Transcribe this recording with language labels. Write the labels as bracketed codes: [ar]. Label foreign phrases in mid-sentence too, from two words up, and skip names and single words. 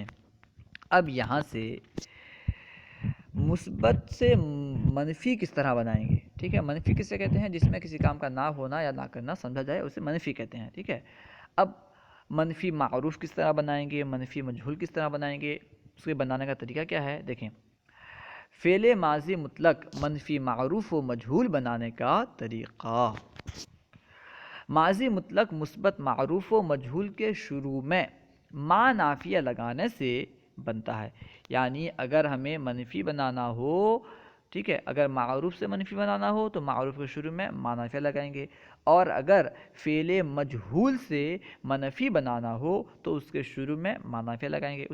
[ur] اب یہاں سے مثبت سے منفی کس طرح بنائیں گے. ٹھیک ہے، منفی کسے کہتے ہیں؟ جس میں کسی کام کا نہ ہونا یا نہ کرنا سمجھا جائے اسے منفی کہتے ہیں. ٹھیک ہے، اب منفی معروف کس طرح بنائیں گے، منفی مجہول کس طرح بنائیں گے، اس کے بنانے کا طریقہ کیا ہے دیکھیں. فعل ماضی مطلق منفی معروف و مجہول بنانے کا طریقہ. ماضی مطلق مثبت معروف و مجہول کے شروع میں ما نافیہ لگانے سے بنتا ہے. یعنی اگر ہمیں منفی بنانا ہو، ٹھیک ہے، اگر معروف سے منفی بنانا ہو تو معروف کے شروع میں ما نافیہ لگائیں گے، اور اگر فعل مجہول سے منفی بنانا ہو تو اس کے شروع میں ما نافیہ لگائیں گے.